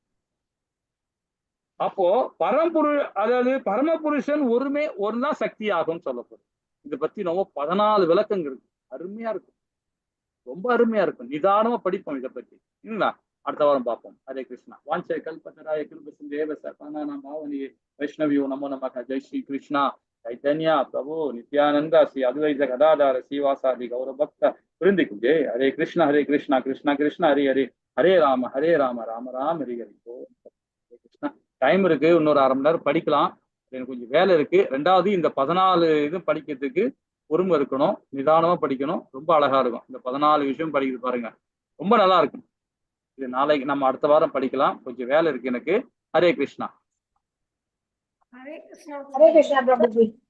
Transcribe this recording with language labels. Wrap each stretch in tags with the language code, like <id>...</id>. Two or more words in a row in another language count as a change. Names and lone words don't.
<ta>அப்போ அதாவது பரமபுருஷன் ஒருதான் சக்தி ஆகும் சொல்லப்படும். இதை பத்தி ரொம்ப 14 விளக்கங்கள் இருக்கு. அருமையா இருக்கும், ரொம்ப அருமையா இருக்கும். நிதானமா படிப்போம் இதை பத்தி இல்லைங்களா? அடுத்த வாரம் பார்ப்போம். ஹரே கிருஷ்ணா.</ta> <sa>वाञ्छा कल्पत्तराय कृपसिन्धेव सकलनाम् पावनि वैष्णवियो नमो नमः. जय श्री कृष्ण चैतन्य प्रभु नित्यानंद श्री अद्वैत गदाधर श्रीवासादि गौर भक्त वृंद</sa> <hi>की जय.</hi> <sa>हरे कृष्णा कृष्णा कृष्णा हरे हरे, हरे राम राम राम हरे हरे.</sa> <ta>கிருஷ்ணா. டைம் இருக்கு, இன்னொரு 1/2 மணி நேரம் படிக்கலாம். எனக்கு கொஞ்சம் வேலை இருக்கு. 2வது இந்த 14 இது படிக்கிறதுக்கு பொறுமை இருக்கணும், நிதானமா படிக்கணும். ரொம்ப அழகா இருக்கும். இந்த 14 விஷயம் படிக்கிறது பாருங்க, ரொம்ப நல்லா இருக்கும். இது நாளைக்கு நம்ம அடுத்த வாரம் படிக்கலாம். கொஞ்சம் வேலை இருக்கு எனக்கு. ஹரே கிருஷ்ணா.</ta> <hi>हरे कृष्णा प्रभु जी।</hi>